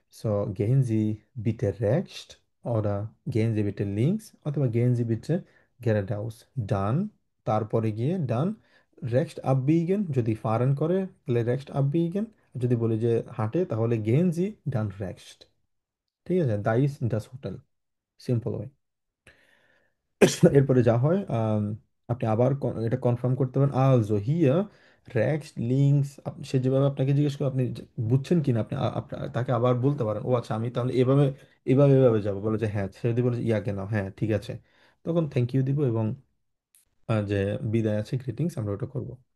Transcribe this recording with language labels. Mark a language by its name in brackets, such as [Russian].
[German] So gehen Sie bitte rechts oder gehen Sie bitte links [Bangla] অথবা [German] gehen Sie bitte geradeaus. Dann [Bangla] তারপরে গিয়ে ডান, [German] rechts abbiegen [Bangla] যদি ফারেন করে তাহলে rechts abbiegen, যদি বলি যে হাঁটে তাহলে [German] gehen Sie dann rechts। [Bangla] ঠিক আছে, [German] da ist das Hotel, [English] simple way। [Bangla] এরপরে যা হয় আপনি আবার এটা কনফার্ম করতে পারেন [German] আলজো হিয়ার রেক্স লিঙ্কস, [Bangla] সে যেভাবে আপনাকে জিজ্ঞেস করে আপনি বুঝছেন কিনা আপনি তাকে আবার বলতে পারেন ও আচ্ছা আমি তাহলে এভাবে এভাবে এভাবে যাবো, বলে যে হ্যাঁ, সে যদি বলে যে, ইয়াকে নাও, হ্যাঁ ঠিক আছে, তখন থ্যাংক ইউ দিব এবং যে বিদায় আছে গ্রিটিংস আমরা ওটা করব।